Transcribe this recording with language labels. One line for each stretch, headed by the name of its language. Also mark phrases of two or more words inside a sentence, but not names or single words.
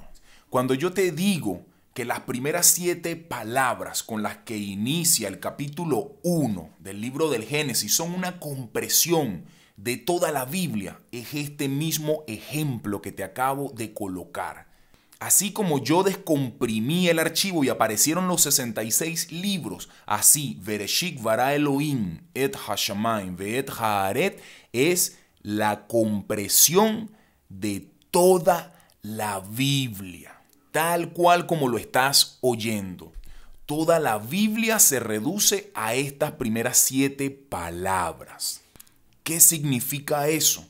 Spanish: Cuando yo te digo que las primeras 7 palabras con las que inicia el capítulo 1 del libro del Génesis son una compresión de toda la Biblia, es este mismo ejemplo que te acabo de colocar. Así como yo descomprimí el archivo y aparecieron los 66 libros, así
Hebrew: בראשית ברא אלהים את השמים ואת הארץ
Spanish: es la compresión de toda la Biblia. Tal cual como lo estás oyendo. Toda la Biblia se reduce a estas primeras 7 palabras. ¿Qué significa eso?